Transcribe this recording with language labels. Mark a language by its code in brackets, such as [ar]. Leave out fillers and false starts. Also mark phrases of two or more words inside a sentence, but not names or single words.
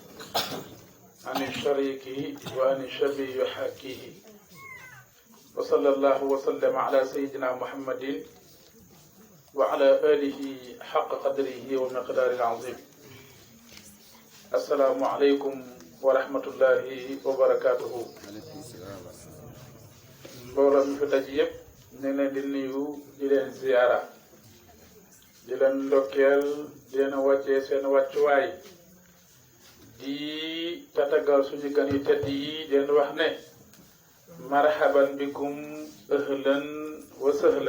[ar] عن الشريك وعن الشبي يحاكيه وصلى الله وسلم على سيدنا محمد وعلى آله حق قدره ومقدار العظيم. السلام عليكم ورحمة الله وبركاته. [wo] mbooloo mi fi daj yëpp ñu ngi leen di nuyu di leen ziyaara di leen ndokkeel di leen wàccee seen wàccuwaay di tatagal suñu gan yu tedd yi di leen wax ne [ar] مرحبا بكم أهلا وسهلا.